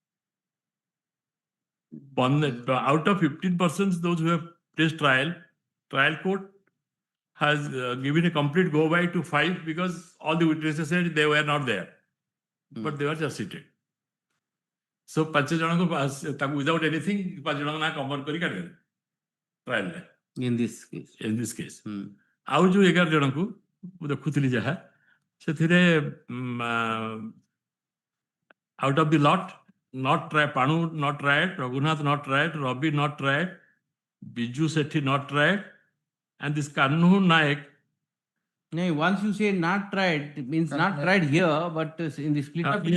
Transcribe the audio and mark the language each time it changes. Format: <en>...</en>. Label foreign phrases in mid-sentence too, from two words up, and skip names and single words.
<en>Out of 15 persons, those who have placed trial court has given a complete go-by to 5 because all the witnesses said they were not there. But they were just seated. So, 5 janako without anything, 5 janako na cover</en> <or>କରି କରି</or> <en>trial. In this case. In this case.</en> <or>ଆଉ ଯେଉଁ 11 ଜଣଙ୍କୁ, ଦେଖୁଥିଲି ଯାହା ସେଥିରେ</or> <en>out of the lot, not tried, Panu not tried, Raghunath not tried, Rabi not tried, Biju Sethi not tried, and this Kanhu Naik. No, once you say not tried, it means not tried here, but in the split up.</en>